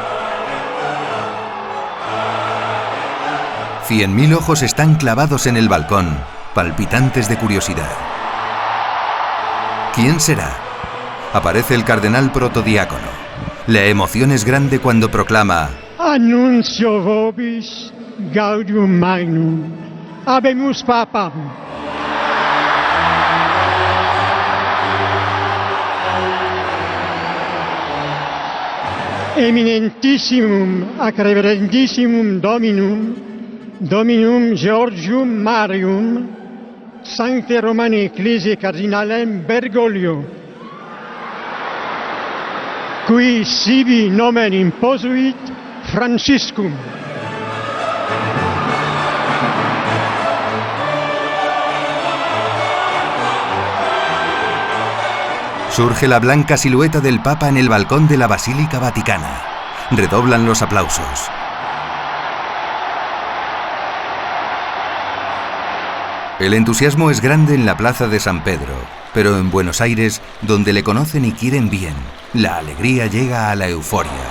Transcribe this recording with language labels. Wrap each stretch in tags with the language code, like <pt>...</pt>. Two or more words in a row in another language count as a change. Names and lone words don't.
<es>100.000 ojos están clavados en el balcón, palpitantes de curiosidad. ¿Quién será? Aparece el cardenal protodiácono. La emoción es grande cuando proclama:</es> <la>Annuncio vobis gaudium magnum. Habemus papam. Eminentissimum ac reverendissimum Dominum Georgium Marium, Sancte Romani Ecclesiae Cardinalem Bergoglio, qui sibi nomen imposuit Franciscum.</la> <es>Surge la blanca silueta del Papa en el balcón de la Basílica Vaticana. Redoblan los aplausos. El entusiasmo es grande en la plaza de San Pedro, pero en Buenos Aires, donde le conocen y quieren bien, la alegría llega a la euforia.</es>